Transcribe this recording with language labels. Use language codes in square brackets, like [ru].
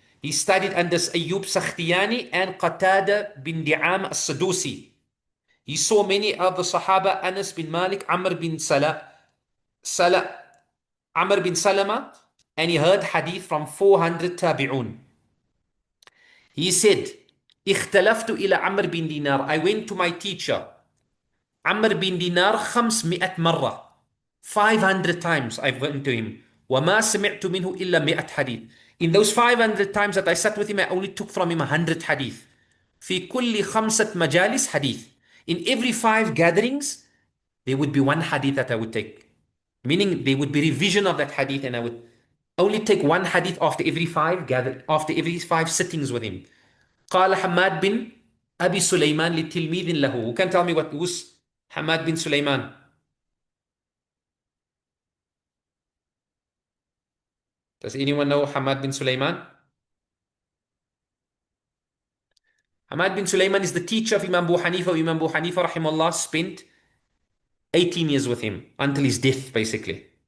[en] He studied under Ayyub Sakhtiyani and Qatada bin Di'am as-Sadusi. He saw many of the Sahaba, Anas bin Malik, Amr bin Salama, and he heard hadith from 400 tabi'un. [ar] He said, اختلفت إلى عمرو بن دينار. [en] I went to my teacher, Amr bin Dinar, 500 [ar] مرة. [en] 500 times I went to him. [ar] وما سمعت منه إلا 100 حديث. [en] In those 500 times that I sat with him, I only took from him 100 hadith. [ar] في كل 5 مجالس حديث. [en] In every 5 gatherings, there would be one hadith that I would take. Meaning there would be revision of that hadith and I would only take one hadith after every 5 sittings with him. [ar] قال حماد بن أبي سليمان لتلميذ له. [en] Who can tell me what was Hamad bin Sulaiman? Does anyone know Hamad bin Sulaiman? Hamad bin Sulaiman is the teacher of Imam Abu Hanifa. Imam Abu Hanifa rahimahullah spent 18 years with him until his death basically.